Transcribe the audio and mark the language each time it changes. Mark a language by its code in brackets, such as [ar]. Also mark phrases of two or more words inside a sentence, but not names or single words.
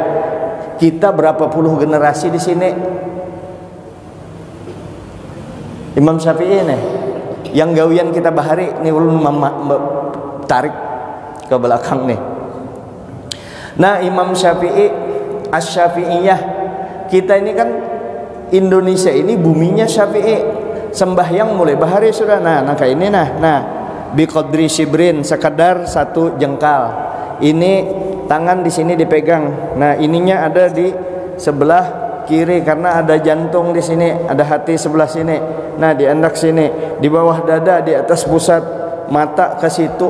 [id] Kita berapa puluh generasi di sini. Imam Syafi'i nih yang gawian kita bahari nih, ulun tarik ke belakang nih. Nah Imam Syafi'i, Asy-Syafi'iyah, kita ini kan Indonesia ini buminya Syafi'i. Sembahyang mulai bahari sudah. Nah kayak ini nah [ar] بقدر شبر, [id] sekadar 1 jengkal. Ini tangan di sini dipegang. Nah ininya ada di sebelah kiri karena ada jantung di sini, ada hati sebelah sini. Nah di endak sini, di bawah dada, di atas pusat mata ke situ.